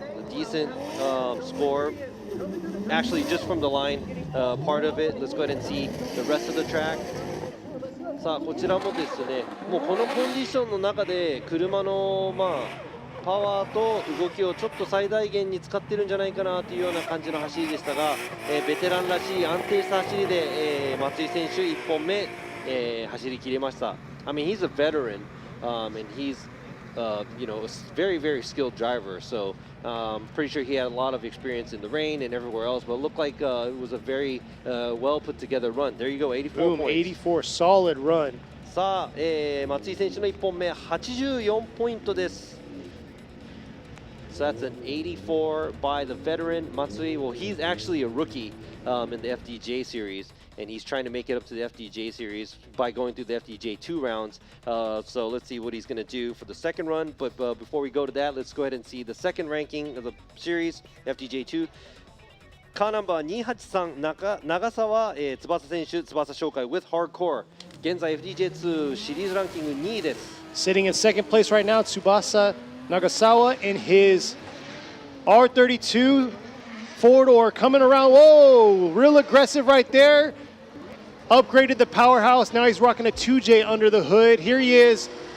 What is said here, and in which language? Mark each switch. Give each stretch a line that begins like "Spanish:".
English: decent score. Actually, just from the line part of it. Let's go ahead and see the rest of the track.
Japanese: さあこちらもですね、もうこのコンディションの中で車のパワーと動きをちょっと最大限に使ってるんじゃないかなというような感じの走りでしたが、ベテランらしい安定した走りで、松井選手1本目、走り切れました。
English: I mean, he's a veteran, and he's you know, a very, very skilled driver. So pretty sure he had a lot of experience in the rain and everywhere else. But it looked like it was a very well put together run. There you go, 84 Boom, points. 84, solid run.
Japanese: さあ、松井選手の1本目、84ポイントです。
English: So that's an 84 by the veteran Matsui. Well, he's actually a rookie in the FDJ series, and he's trying to make it up to the FDJ series by going through the FDJ 2 rounds. So let's see what he's going to do for the second run. But before we go to that, let's go ahead and see the second ranking of the series, FDJ 2. Car number 283長澤翼選手、翼紹介 with hardcore.
Japanese: 現在 FDJ2 シリーズランキング2位です。
English: Sitting in second place right now, Tsubasa Nagasawa in his R32 four-door coming around. Whoa, real aggressive right there. Upgraded the powerhouse. Now he's rocking a 2J under the hood. Here he is.